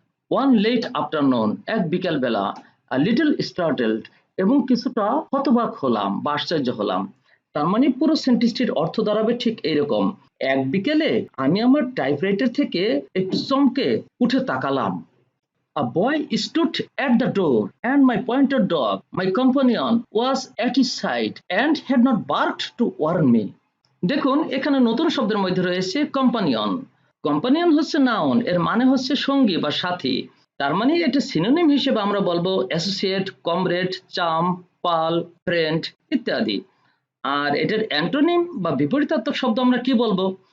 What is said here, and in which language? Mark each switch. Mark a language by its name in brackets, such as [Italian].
[English] one late afternoon, [Bangla] এক বিকাল বেলা। [English] a little startled, [Bangla] এবং কিছুটা হতবাক হলাম বা আশ্চর্য হলাম। তার মানে পুরো সেন্টেন্সটির অর্থ দাঁড়াবে ঠিক এইরকম। এক বিকেলে আমি আমার টাইপরাইটার থেকে একটু চমকে উঠে তাকালাম। [English] A boy stood at the door, and my pointer dog, my companion, was at his side and had not barked to warn me. [Bangla] দেখুন এখানে নতুন শব্দের মধ্যে রয়েছে কম্পানিয়ন। কম্পানিয়ন হচ্ছে নাউন, এর মানে হচ্ছে সঙ্গী বা সাথী। তার মানে এটা সিনোনিম হিসেবে আমরা বলবো অ্যাসোসিয়েট, কমরেড, চাম, পাল, ফ্রেন্ড ইত্যাদি। আর এটার অ্যান্টোনিম বা বিপরীতার্থক শব্দ আমরা কি বলবো?